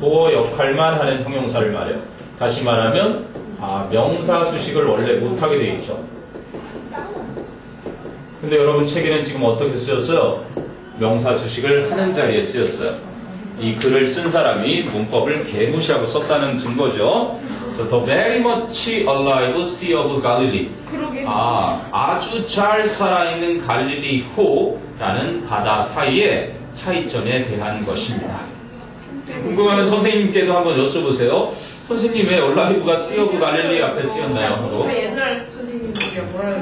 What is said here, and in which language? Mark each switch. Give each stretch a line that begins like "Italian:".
Korean: 보어 역할만 하는 형용사를 말해요. 다시 말하면 명사 수식을 원래 못하게 되어 있죠. 근데 여러분 책에는 지금 어떻게 쓰였어요? 명사 수식을 하는 자리에 쓰였어요. 이 글을 쓴 사람이 문법을 개무시하고 썼다는 증거죠.
English: So, the very much alive Sea of Galilee.
Korean: 그러게. 아주 잘 살아있는 갈릴리호라는 바다 사이의 차이점에 대한 것입니다. 궁금하면 선생님께도 한번 여쭤보세요. 선생님 왜 얼라이브가 Sea of Galilee 앞에 쓰였나요? 하고. 저 옛날 선생님들이 뭐라